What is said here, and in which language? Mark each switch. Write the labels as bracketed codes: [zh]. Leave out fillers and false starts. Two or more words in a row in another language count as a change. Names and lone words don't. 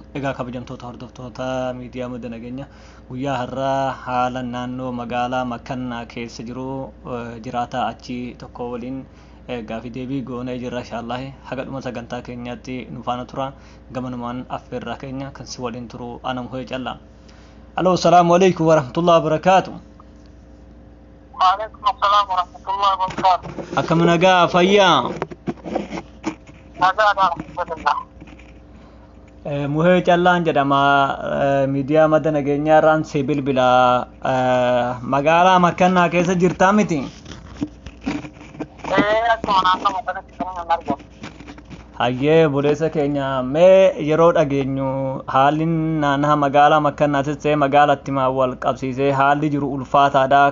[om] Egaa kabajamtoota hordoftoota miidiyaa madda nageenya guyyaa har'aa haala naannoo magaalaa makkaannaa keessa jiru jiraata achi tokko waliin gaaffii deebii goonee jirra inshaallah. Haga dhuma sagantaa keenyaatti nu faana tura. Gamanumaan affeerraa keenya kan si waliin turu ana muhee callaa. [ar] ألو سلام عليكم ورحمة الله وبركاته. وعليكم السلام ورحمة الله وبركاته. [om] Akkam nagaa fayyaa. [ar] نجا الحمد لله. [om] Muhee callaan jedhama miidiyaa madda nageenyaa irraan si bilbila magaalaa makkaannaa keessa jirtaa miti. Akkuma naannoo kanatti kan argamu. Hayyee buleessa keenya mee yeroo dhageenyu haalli naannoo magaalaa makkaannaatis ta'e magaalaatti wal qabsiisee haalli jiru ulfaataadha.